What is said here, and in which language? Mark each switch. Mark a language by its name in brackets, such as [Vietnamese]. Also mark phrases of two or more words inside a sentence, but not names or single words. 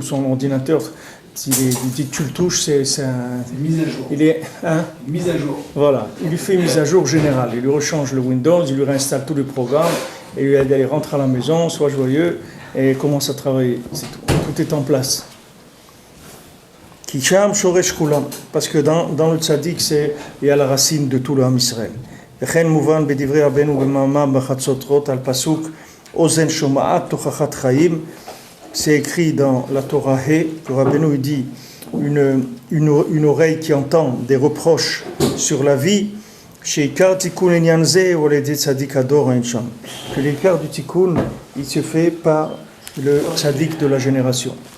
[French] Son ordinateur, il dit tu le touches, c'est un... Mise à jour. Il est... Hein? Mise à jour. Voilà, il lui fait une mise à jour générale, il lui rechange le Windows, il lui réinstalle tous les programmes, et il lui dit allez, rentre à la maison, sois joyeux, et commence à travailler. Tout est en place. [Hebrew] כי שם שורש כולם, [French] parce que dans le tzaddik, il y a la racine de tout le [Hebrew] עם ישראל. וכן מובן בדברי רבינו במאמר בחצוצרות על פסוק אזן שומעת תוכחת חיים. [French] C'est écrit dans la Torah que Rabbeinu dit une oreille qui entend des reproches sur la vie, que l'écart du tikkun, il se fait par le tzaddik de la génération.